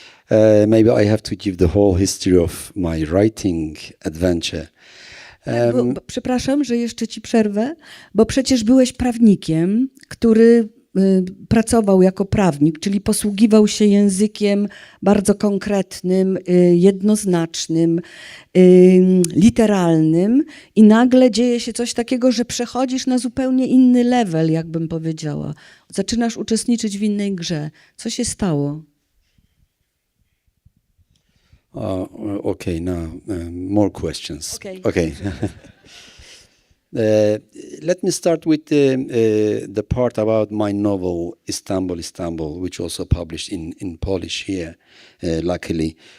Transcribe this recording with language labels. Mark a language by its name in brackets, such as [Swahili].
[English] Maybe I have to give the whole history of my writing adventure. [Polish] Przepraszam, że jeszcze ci przerwę, bo przecież byłeś prawnikiem, który pracował jako prawnik, czyli posługiwał się językiem bardzo konkretnym, jednoznacznym, literalnym i nagle dzieje się coś takiego, że przechodzisz na zupełnie inny level, jakbym powiedziała. Zaczynasz uczestniczyć w innej grze. Co się stało? [English] Okay, now more questions. Okay. Let me start with the part about my novel Istanbul, Istanbul, which also published in Polish here, luckily.